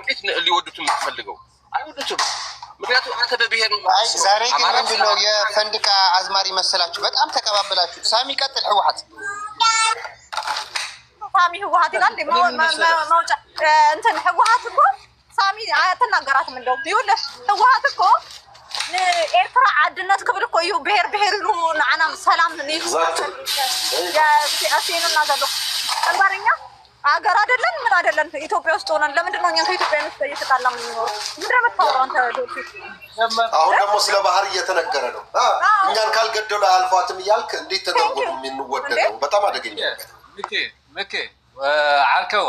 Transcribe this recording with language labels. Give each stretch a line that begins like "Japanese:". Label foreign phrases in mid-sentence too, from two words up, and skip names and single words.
Amharic: እንዴት ሊወዱት የምትፈልገው? አይወዱትም። ምክንያቱም አንተ በብሔር ዛሬ ግን ምንድን ነው የፈንድቃ አዝማሪ መሰላችሁ? በጣም ተቀባበላችሁ። ሳሚ ቀጥል። ህወሓት ሳሚ ህወሓት ይላል መውጫ እንትን ህወሓት እኮ ሳሚ አትናገራትም። እንደውም ይኸውልህ ህወሓት እኮ ኤርትራ
Tigrinya: ዓድነት ክብል እኮ እዩ ብሔር ኢሉ ንዓና ሰላም ያሲኑና ዘሎ
Amharic: እንባርኛ አገር አይደለን ምን አይደለን ኢትዮጵያ ውስጥ ሆነን ለምንድን ነው እኛን ከኢትዮጵያ ውስጥ እየተጣላ የምንኖረው? ምንድን ነው የምታወራው አንተ ዶክተር? አሁን ደግሞ ስለ ባህር እየተነገረ ነው። እኛን ካልገደሉ አልፏትም እያልክ እንዴት ተደርጎ ነው የምንወደደው? በጣም አደገኛ ሚኪ አልከዋ